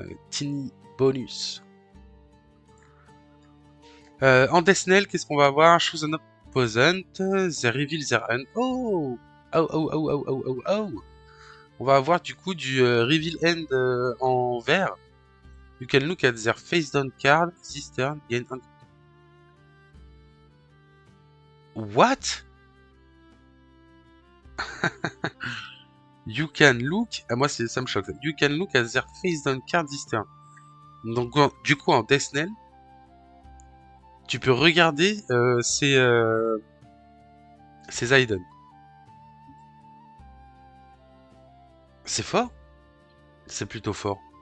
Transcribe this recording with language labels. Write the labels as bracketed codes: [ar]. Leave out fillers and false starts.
[en] Tiny bonus. [fr] En Deathknell, qu'est-ce qu'on va avoir? [en] Choose an opponent. They reveal their hand. Oh! Oh, oh, oh, oh, oh, oh, oh! [fr] On va avoir du coup du reveal end en vert. [en] You can look at their face down card this turn. [fr] Gain un... [en] What? You can look... [fr] Ah, moi, ça me choque. [en] You can look at their face down card this turn. [fr] Donc, du coup, en Deathknell, tu peux regarder ces items. C'est fort? C'est plutôt fort.